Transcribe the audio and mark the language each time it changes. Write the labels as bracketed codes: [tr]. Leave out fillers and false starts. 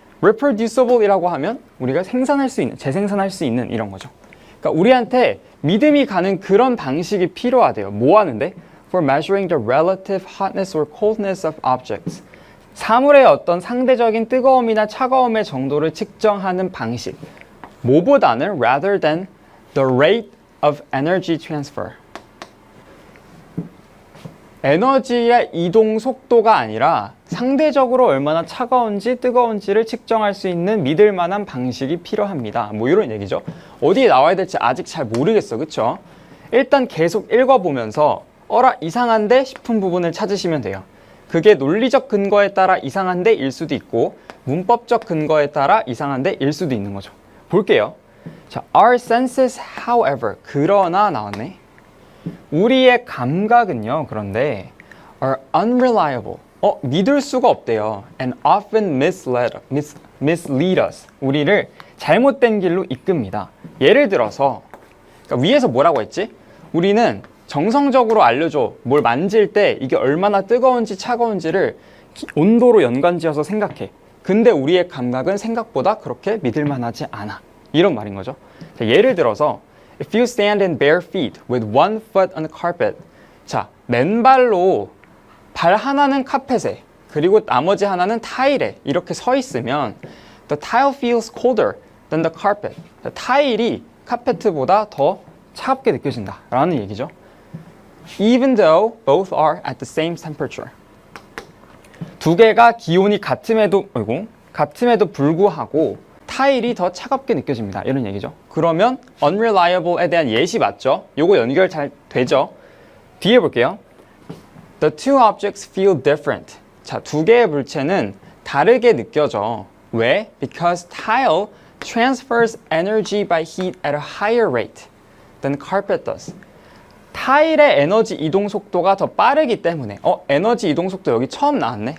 [ko] reproducible이라고 하면 우리가 생산할 수 있는, 재생산할 수 있는 이런 거죠. 그러니까 우리한테 믿음이 가는 그런 방식이 필요하대요. 뭐 하는데? [en] For measuring the relative hotness or coldness of objects. [ko] 사물의 어떤 상대적인 뜨거움이나 차가움의 정도를 측정하는 방식. 뭐보다는 [en] rather than the rate of energy transfer. [ko] 에너지의 이동 속도가 아니라 상대적으로 얼마나 차가운지 뜨거운지를 측정할 수 있는 믿을 만한 방식이 필요합니다. 뭐 이런 얘기죠. 어디에 나와야 될지 아직 잘 모르겠어. 그쵸? 일단 계속 읽어보면서 어라 이상한데 싶은 부분을 찾으시면 돼요. 그게 논리적 근거에 따라 이상한데 일 수도 있고 문법적 근거에 따라 이상한데 일 수도 있는 거죠. 볼게요. 자, [en] our senses, however, [ko] 그러나 나왔네. 우리의 감각은요, 그런데 [en] are unreliable, [ko] 믿을 수가 없대요. [en] and often mislead us, [ko] 우리를 잘못된 길로 이끕니다. 예를 들어서 그러니까 위에서 뭐라고 했지? 우리는 정성적으로 알려줘. 뭘 만질 때 이게 얼마나 뜨거운지 차가운지를 온도로 연관지어서 생각해. 근데 우리의 감각은 생각보다 그렇게 믿을만하지 않아. 이런 말인 거죠. 자, 예를 들어서 [en] If you stand in bare feet with one foot on the carpet. [ko] 자, 맨발로 발 하나는 카펫에 그리고 나머지 하나는 타일에 이렇게 서 있으면 [en] The tile feels colder than the carpet. [ko] 타일이 카페트보다 더 차갑게 느껴진다 라는 얘기죠. [en] Even though both are at the same temperature. [ko] 두 개가 기온이 같음에도 불구하고 타일이 더 차갑게 느껴집니다. 이런 얘기죠. 그러면 unreliable에 대한 예시 맞죠? 요거 연결 잘 되죠? 뒤에 볼게요. [en] The two objects feel different. [ko] 자, 두 개의 물체는 다르게 느껴져. 왜? [en] Because tile transfers energy by heat at a higher rate than carpet does. [ko] 타일의 에너지 이동 속도가 더 빠르기 때문에 에너지 이동 속도 여기 처음 나왔네.